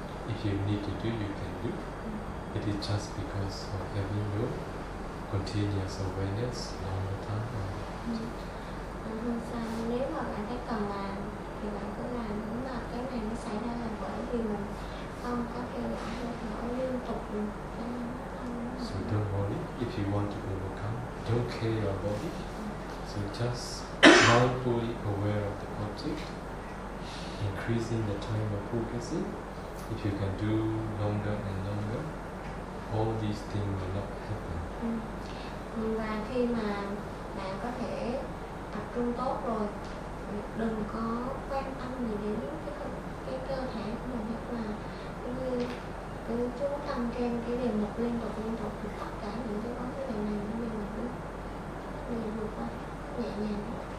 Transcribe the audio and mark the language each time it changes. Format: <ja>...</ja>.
<en>If you need to do, you can do. It is just because of having no continuous awareness all the time.</en> <vi>Không sao, nếu mà bạn thấy cần làm thì bạn cứ làm, nhưng mà cái này nó xảy ra là bởi vì mình không có kêu gọi hơi thở liên tục.</vi> <en>So don't worry, if you want to overcome, don't care your body. So just mindfully aware of the object, increasing the time of focusing. If you can do longer and longer, all these things will not happen.</en> <vi>Và khi mà bạn có thể tập trung tốt rồi, đừng có quan tâm gì đến cái cơ thể của mình, hoặc là cứ chú tâm trên cái đề mục liên tục thì tất cả những cái vấn đề này nó đều là cứ đều vượt qua nhẹ nhàng.</vi>